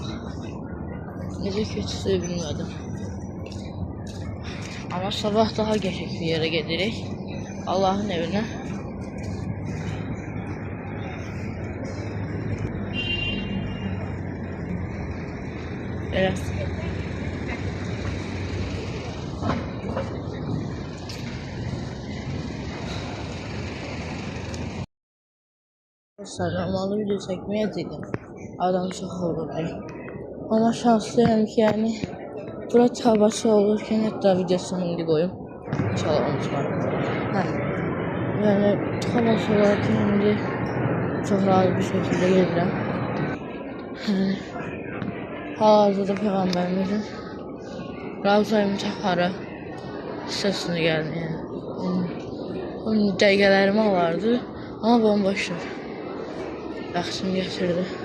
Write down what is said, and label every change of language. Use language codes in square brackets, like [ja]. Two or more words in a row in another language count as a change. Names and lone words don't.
[az] Necə keçsə bilmədim. Amma sabah daha qəşəng bir yerə gedirik. Allahın evinə. Elə. [tr] Normalde video çekmeyecektim. Adam çok olurdu. Ama şanslıyım ki yani bura çabası olurken hatta videosunu indi koyum. İnşallah unutmam. Yani çabası olarken indi çok rahat bir şekilde gelirəm. [az] Hal-hazırda Peyğəmbərimizin Ravza-i Mütəhhara hissəsini gəldi yəni. Onun dəqiqələrimi alardı ama bomboşdur. Bəxtim gətirdi.